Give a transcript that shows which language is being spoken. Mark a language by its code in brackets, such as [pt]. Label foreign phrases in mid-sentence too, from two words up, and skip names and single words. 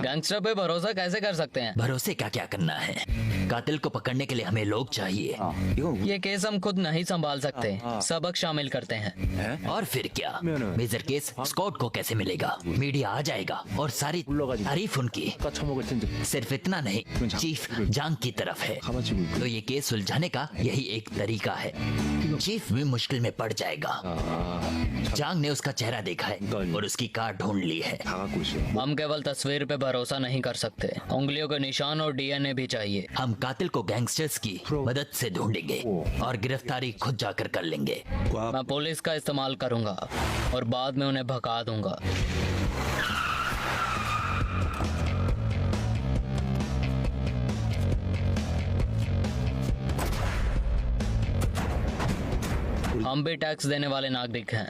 [hi] गैंगस्टर पे भरोसा कैसे कर सकते हैं? भरोसे का क्या करना है? कातिल को पकड़ने के लिए हमें लोग चाहिए। ये केस हम खुद नहीं संभाल सकते, सबक शामिल करते हैं। और फिर क्या? [en] major case squad [hi] को कैसे मिलेगा? मीडिया आ जाएगा और सारी तारीफ उनकी। [ko] 처먹을 텐데. [hi] सिर्फ इतना नहीं, चीफ जांग की तरफ है। [ko] 가만히고 있고. [hi] तो ये केस सुलझाने का यही एक तरीका है। चीफ भी मुश्किल में पड़ जाएगा। जांग ने उसका चेहरा देखा है और उसकी कार ढूंढ ली है। [ko] 당하고 있어요. [hi] हम केवल तस्वीर पे भरोसा नहीं कर सकते, उंगलियों के निशान और डीएनए भी चाहिए। हम कातिल को गैंगस्टर्स की मदद से ढूंढेंगे और गिरफ्तारी खुद जाकर कर लेंगे। मैं पुलिस का इस्तेमाल करूंगा और बाद में उन्हें भगा दूंगा। हम भी टैक्स देने वाले नागरिक हैं,